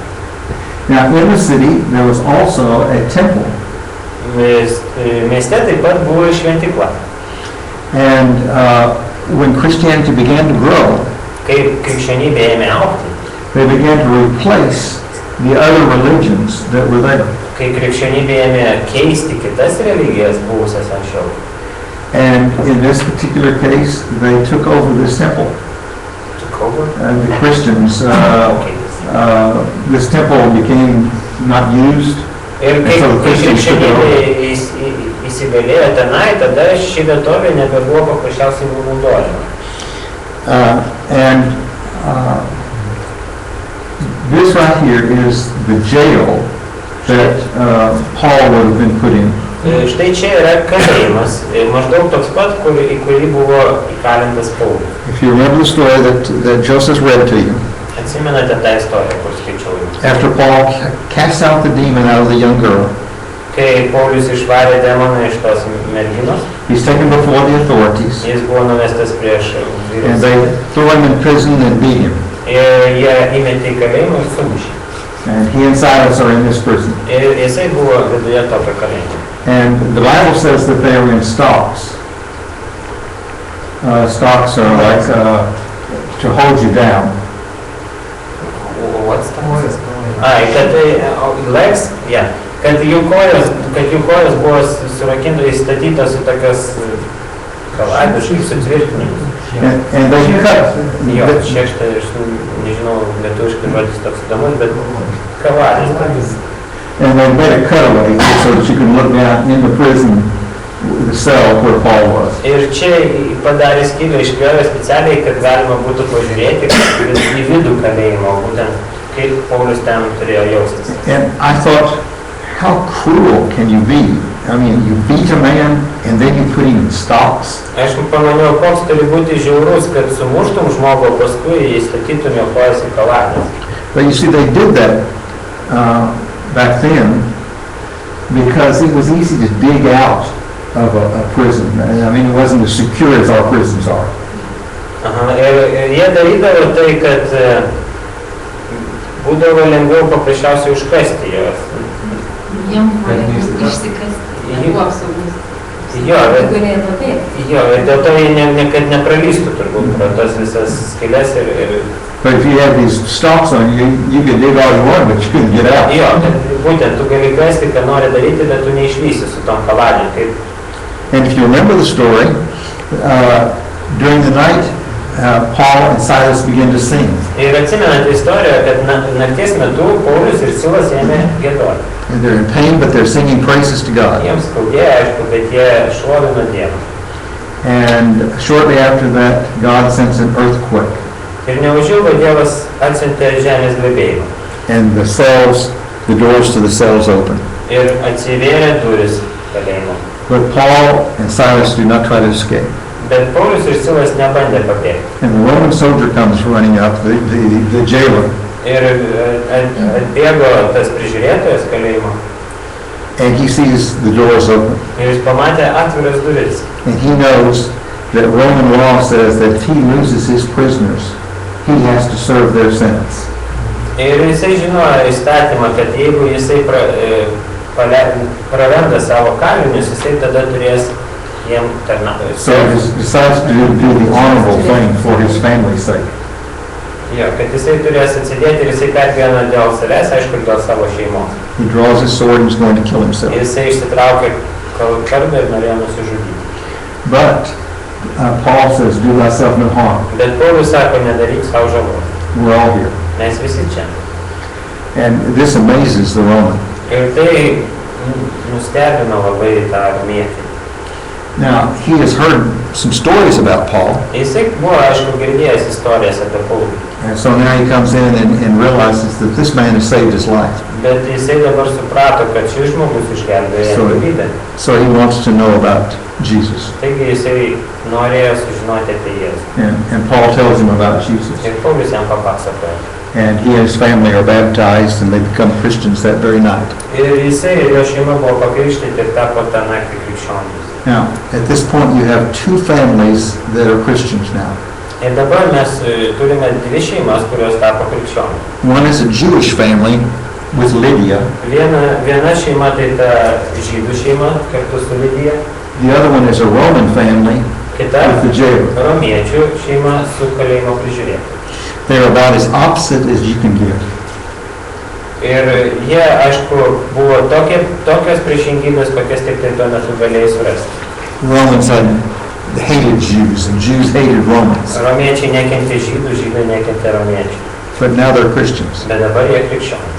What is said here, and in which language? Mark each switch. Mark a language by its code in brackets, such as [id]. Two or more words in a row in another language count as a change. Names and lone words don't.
[en] Now, in the city, there was also a temple, [lt] Mieste taip pat buvo šventykla. [en] and when Christianity began to grow, [lt] Kai krikščionybė ėmė augti, [en] they began to replace the other religions that were there. [lt] kai krikščionybė ėmė keisti kitas religijas buvusias anksčiau. [en] And in this particular case, they took over this temple. The Christians, this temple became not used. [lt] Ir kai krikščionybė įsigalėjo tenai, tada ši vietovė nebebuvo paprasčiausiai naudojama. [en] And this right here is the jail that Paul would have been put in. [lt] Štai čia yra kalėjimas, maždaug toks pat, į kurį buvo įkalintas Paulius. [en] If you remember the story that Joseph read to you, [lt] Atsimenate tą istoriją, kur skaičiau jums. [en] after Paul cast out the demon out of the young girl, [lt] Kai Paulius išvarė demoną iš tos merginos, [en] he's taken before the authorities, [lt] jis buvo nuvestas prieš [en] and [lt] vyrus. [en] they threw him in prison and beat him. [lt] Ir jie įmetė į kalėjimą ir sumušė. [en] And he and Silas are in this prison. [lt] Ir jisai buvo viduje tokio kalėjimo. [en] And the Bible says that they were in stocks. Stocks are like to hold you down. What's that? [lt] Ai, kad [en] legs, yeah. [lt] Kad jų kojos buvo surakintos, įstatytos į tokias kaladiškai sutvirtinimus. [en] And they cut. [lt] Jo, šešta, aš nežinau, lietuviškai žodis toks įdomus, bet kaladis. [en] And they made a cutaway so that you could look down in the prison, the cell where Paul was. [lt] Ir čia padarė skylę, išpjovė specialiai, kad galima būtų pažiūrėti į vidų kalėjimo, būtent kaip Paulius ten turėjo jaustis. [en] And I thought, how cruel can you be? I mean, you beat a man and then you put him in stocks. [lt] Aš pamaniau, koks turi būti žiaurus, kad sumuštum žmogų, paskui įstatytum jo kojas į kaladę. [en] But you see, they did that back then because it was easy to dig out of a prison. I mean, it wasn't as secure as our prisons are. [lt] Aha, ir jie darydavo tai, kad būdavo lengviau paprasčiausiai užkasti juos. Jiem buvo lengviau išsikasti, nebuvo apsaugos. Jo, Tu galėjai pabėgti. jo, ir dėl to jie niekad nepralystų turbūt pro tas visas skylės ir [en] But if you have these stalks on you, you could dig all you want, but you couldn't get out. [lt] jo, kad būtent tu gali kasti, ką nori daryti, bet tu neišvysi su tom kaladėm. Kaip [en] And if you remember the story, during the night, Paul and Silas began to sing. [lt] Ir atsimenant istoriją, kad nakties metu Paulius ir Silas ėmė giedoti. [en] And they're in pain, but they're singing praises to God. [lt] Jiems skaudėjo, aišku, bet jie šlovino Dievą. [en] And shortly after that, God sends an earthquake. [lt] Ir neužilgo Dievas atsiuntė žemės drebėjimą. [en] And the doors to the cells open. [lt] Ir atsivėrė duris kalėjimo. [en] But Paul and Silas do not try to escape. [lt] Bet Paulius ir Silas nebandė pabėgti. [en] And the Roman soldier comes running up, the jailer, [lt] Ir atbėgo tas prižiūrėtojas kalėjimo. [en] and he sees the doors open. [lt] Ir jis pamatė atviras duris. [en] And he knows that Roman law says that if he loses his prisoners, he has to serve their sentence. [lt] Ir jisai žinojo įstatymą, kad jeigu jisai praranda savo kalinius, jisai tada turės jiem tarnauti. [en] So he decides to do the honorable thing for his family's sake. [lt] Jo, kad jisai turės atsidėti ir jisai pergyvena dėl savęs, aišku, ir dėl savo šeimos. [en] He draws his sword and is going to kill himself. [lt] Ir jisai išsitraukė kardą ir norėjo nusižudyti. [en] But Paul says, do thyself no harm. [lt] Bet Paulius sako, nedaryk savo žalos. [en] We're all here. [lt] Mes visi čia. [en] And this amazes the Roman. [lt] Ir tai nustebino labai tą romietį. [en] Now, he has heard some stories about Paul, [lt] Jisai buvo, aišku, girdėjęs istorijas apie Paulių. [en] and so now he comes in and realizes that this man has saved his life. [lt] Bet jisai dabar suprato, kad šis žmogus išgelbėjo jam gyvybę. [en] So he wants to know about Jesus. [lt] Taigi jisai norėjo sužinoti apie Jėzų. [en] And Paul tells him about Jesus. [lt] Ir Paulius jam papasakojo. [en] And he and his family are baptized and they become Christians that very night. [lt] Ir jisai ir jo šeima buvo pakrikštyti ir tapo tą naktį krikščionys. [en] Now, at this point, you have two families that are Christians now. [lt] Ir dabar mes turime dvi šeimas, kurios tapo krikščionys. [en] One is a Jewish family with Lydia. [lt] Viena šeima tai ta žydų šeima kartu su Lidija. [en] The other one is a Roman family [lt] Kita [en] with the jailer. [lt] romiečių šeima su kalėjimo prižiūrėtoju. [en] They're about as opposite as you can get. [lt] Ir jie, aišku, buvo tokios priešingybės, kokias tik tai tuo metu galėjai surasti. [en] Romans hated Jews and Jews hated Romans. [lt] Romiečiai nekentė žydų, žydai nekentė romiečių. [en] But now they're Christians. [lt] Bet dabar jie krikščionys.